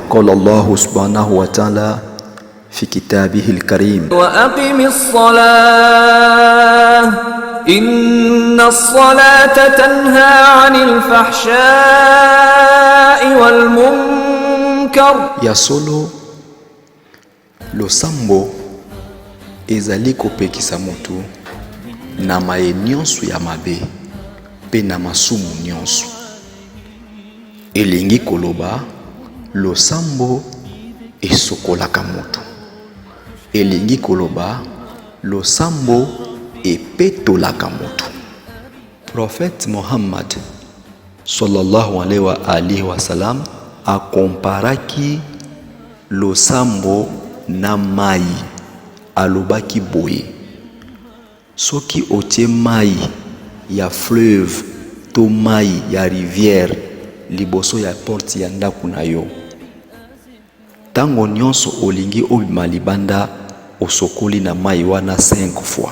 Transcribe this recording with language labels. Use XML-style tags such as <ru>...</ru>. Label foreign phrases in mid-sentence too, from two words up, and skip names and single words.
<ar>قال الله سبحانه وتعالى في كتابه الكريم. وأقم الصلاة. إن الصلاة تنهى عن الفحشاء والمنكر.</ar> <ln>Ya solo losambo ezali kopekisa motu na maye nyonso ya mabe pe na masumu nyonso. Elingi koloba losambo esokolaka motu. Elingi koloba losambo epetolaka motu. Prophète Muhammad</ln> <ar>صلى الله عليه وسلم</ar> <ln>akomparaki losambo na mai, alobaki boye: soki otie mai ya fleuve to mai ya rivière liboso ya porte ya ndako na yo, tango nyonso olingi obima libanda osokoli na mai wana 5 fois.</ln>